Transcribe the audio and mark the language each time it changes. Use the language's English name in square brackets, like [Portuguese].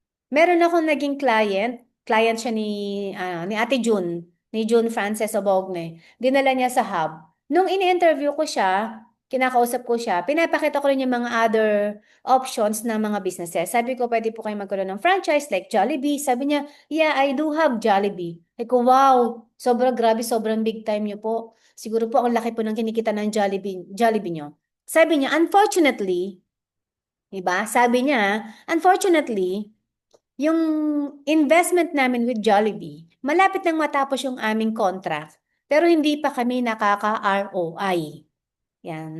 [Filipino] Meron akong naging client siya ni Ate June, ni June Frances Obogne. Dinala niya sa hub. Nung ini-interview ko siya, kinakausap ko siya, pinapakita ko rin yung mga [English] other options [Filipino] ng mga businesses. Sabi ko, pwede po kayo magkaroon ng franchise like Jollibee. Sabi niya, [English] yeah, I do have Jollibee. [Filipino] Sabi ko, wow, sobrang grabe, sobrang big time niyo po. Siguro po ang laki po ng kinikita ng Jollibee niyo. Sabi niya, [English] unfortunately, [Filipino] diba? Sabi niya, unfortunately, yung investment namin with Jollibee, malapit nang matapos yung aming contract, pero hindi pa kami nakaka-ROI. Yan.